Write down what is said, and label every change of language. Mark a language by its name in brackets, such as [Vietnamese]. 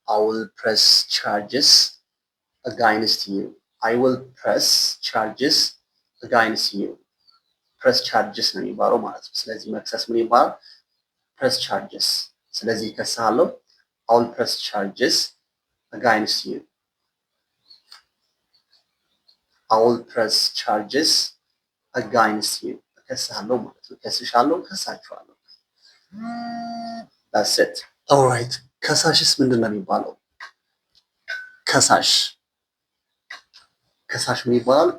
[English] I will press charges against you. I will press charges against you. [Amharic] press charges ነው የሚባለው ማለት ነው። ስለዚህ መክሰስ ምን ይባላል? [English] press charges። [Amharic] ስለዚህ እከስሃለሁ [English] I will press charges against you። I will press charges against you [Amharic] እከስሃለሁ ማለት ነው። እከስሻለሁ፣ እከሳችኋለሁ። [English] that's it alright [Amharic] ከሳሽስ ምንድን ነው የሚባለው? ከሳሽ ምን ይባላል?